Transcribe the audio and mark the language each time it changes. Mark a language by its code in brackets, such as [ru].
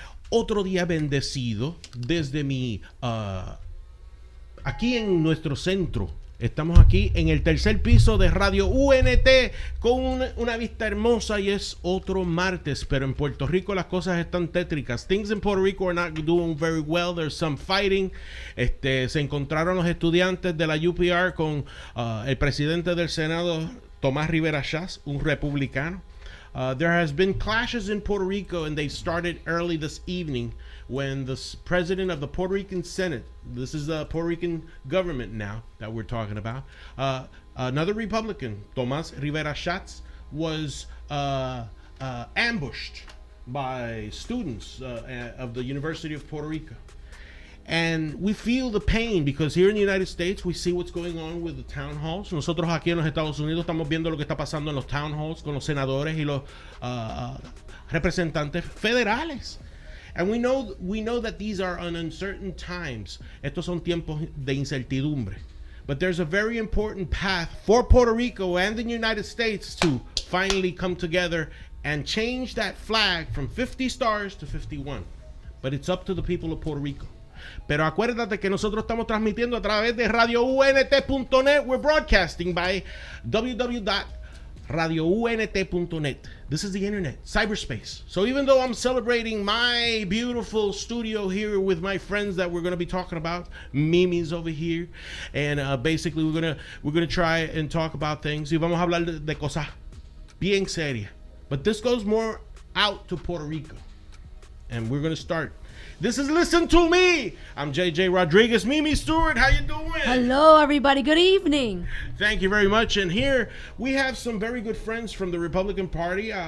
[es] Otro día bendecido desde aquí en nuestro centro. Estamos aquí en el tercer piso de Radio UNT con una vista hermosa y es otro martes, pero en Puerto Rico las cosas están tétricas. [en] Things in Puerto Rico are not doing very well. There's some fighting. [es] Se encontraron los estudiantes de la UPR con el presidente del Senado, Tomás Rivera Chats, un republicano. [en] There has been clashes in Puerto Rico, and they started early this evening when the president of the Puerto Rican Senate, this is the Puerto Rican government now that we're talking about, another Republican, Tomás Rivera Chats, was ambushed by students of the University of Puerto Rico. And we feel the pain because here in the United States we see what's going on with the town halls. [es] Nosotros aquí en los Estados Unidos estamos viendo lo que está pasando en los town halls con los senadores y los representantes federales. [en] And we know that these are uncertain times. [es] Estos son tiempos de incertidumbre. [en] But there's a very important path for Puerto Rico and the United States to finally come together and change that flag from 50 stars to 51. But it's up to the people of Puerto Rico. [es] Pero acuérdate que nosotros estamos transmitiendo a través de radiount.net. [en] We're broadcasting by www.radiount.net. This is the internet, cyberspace. So even though I'm celebrating my beautiful studio here with my friends that we're going to be talking about, Mimi's over here, and basically we're gonna try and talk about things. [es] Y vamos a hablar de cosas bien serias. [en] But this goes more out to Puerto Rico, and we're going to start. This is Listen to Me. I'm JJ Rodriguez. Mimi Steward, how you doing? Hello, everybody. Good evening. Thank you very much. And here we have some very good friends from the Republican Party.